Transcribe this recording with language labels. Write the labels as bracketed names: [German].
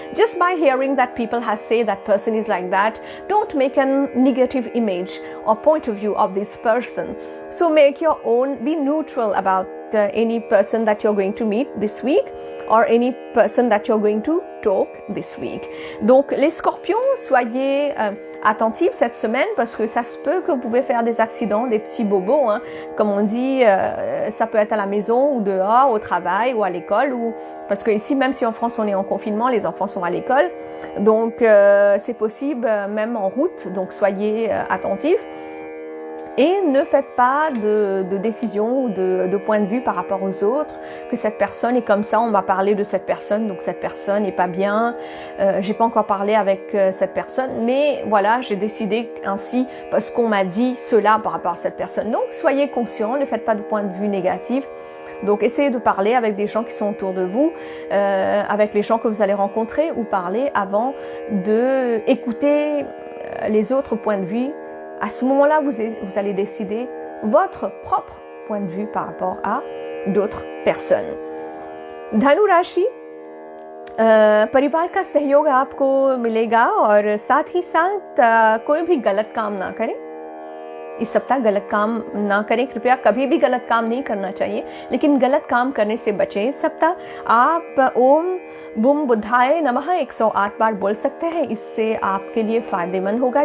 [English] Just by hearing that people have said that person is like that, don't make a negative image or point of view of this person. So make your own, be neutral about any person that you're going to meet this week or any person that you're going to talk this week. [French] Donc les scorpions, soyez attentifs cette semaine parce que ça se peut que vous pouvez faire des accidents, des petits bobos, hein. Comme on dit, ça peut être à la maison ou dehors, au travail ou à l'école, ou parce que ici, même si en France on est en confinement, les enfants sont à l'école, donc c'est possible même en route, donc soyez attentifs. Et ne faites pas de décision ou de point de vue par rapport aux autres, que cette personne est comme ça, on va parler de cette personne, donc cette personne n'est pas bien, j'ai pas encore parlé avec cette personne, mais voilà, j'ai décidé ainsi parce qu'on m'a dit cela par rapport à cette personne. Donc soyez conscients, ne faites pas de point de vue négatif. Donc essayez de parler avec des gens qui sont autour de vous, avec les gens que vous allez rencontrer, ou parler avant de écouter les autres points de vue. À ce moment-là, vous allez décider votre propre point de vue par rapport à d'autres personnes. [Hindi] धनु राशि, परिवार का सहयोग आपको मिलेगा और साथ ही साथ कोई भी गलत काम ना करें। इस सप्ताह गलत काम ना करें, कृपया कभी भी गलत काम नहीं करना चाहिए, लेकिन गलत काम करने से बचें। इस सप्ताह आप ओम बुम बुद्धाय नमः 108 बार बोल सकते हैं, इससे आपके लिए फायदेमंद होगा।